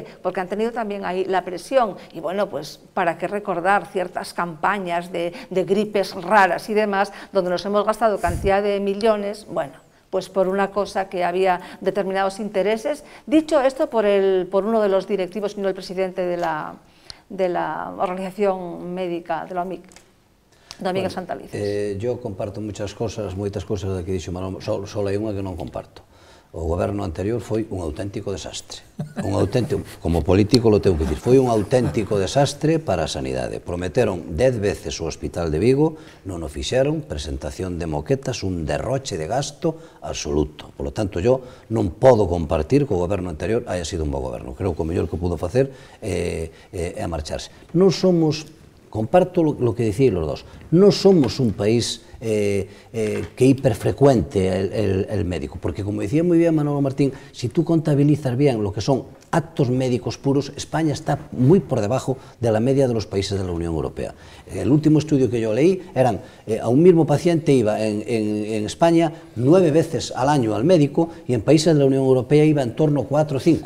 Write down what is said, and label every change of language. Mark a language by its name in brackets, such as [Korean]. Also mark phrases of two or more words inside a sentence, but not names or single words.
[Spanish] Porque han tenido también ahí la presión y bueno, pues para qué recordar ciertas campañas de gripes raras y demás, donde nos hemos gastado cantidad de millones, bueno, pues por una cosa que había determinados intereses. Dicho esto por uno de los directivos, sino el presidente de la organización médica, de la OMIC, don Miguel Santalices. [Galician] Yo comparto moitas cousas da que dixo Manolo, só hai unha que non comparto. O goberno anterior foi un auténtico desastre. [Spanish] Como político lo tengo que [Galician] dicir, foi un auténtico desastre para a sanidade. Prometeron 10 veces o Hospital de Vigo, non o fixeron, presentación de moquetas, un derroche de gasto absoluto. [Spanish] Por lo tanto, yo [Galician] non podo compartir que o goberno anterior haya sido un bo goberno. Creo que o mellor que pudo facer é marcharse. Non somos, [Spanish] comparto lo que dicían los dos, [Galician] non somos [Spanish] un país que hiperfrecuente el médico, porque como decía muy bien Manolo Martín, si tú contabilizas bien lo que son actos médicos puros, España está muy por debajo de la media de los países de la Unión Europea. El último estudio que yo leí eran, a un mismo paciente iba en España 9 veces al año al médico y en países de la Unión Europea iba en torno a 4 o 5.